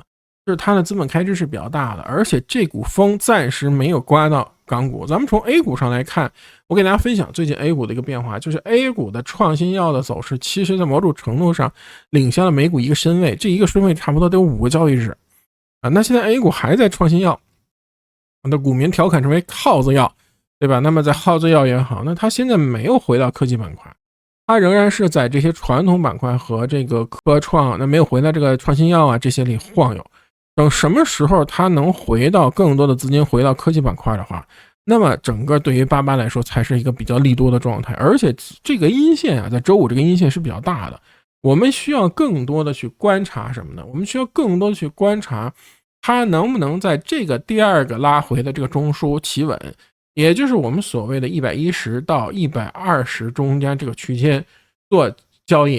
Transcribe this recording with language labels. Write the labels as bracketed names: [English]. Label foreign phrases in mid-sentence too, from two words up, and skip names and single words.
[Chinese] 就是它的資本開支是比較大的，而且這股風暫時沒有刮到港股。咱們從 A 股上來看，我給大家分享最近 A 股的一個變化，就是 A 股的創新藥的走勢，其實在某種程度上領先了美股一個身位，這一個身位差不多得有5個交易日啊。那現在 A 股還在創新藥，那股民調侃成為耗子藥，對吧？那麼在耗子藥也好，那它現在沒有回到科技板塊，它仍然是在這些傳統板塊和這個科創，那沒有回到這個創新藥啊這些裡晃悠。等什麼時候它能回到更多的資金回到科技板塊的話，那麼整個對於88來說才是一個比較利多的狀態。而且這個陰線啊，在周五這個陰線是比較大的，我們需要更多的去觀察什麼呢？我們需要更多的去觀察它能不能在這個第二個拉回的這个中枢企穩，也就是我們所謂的110到120中間這個區間做交易。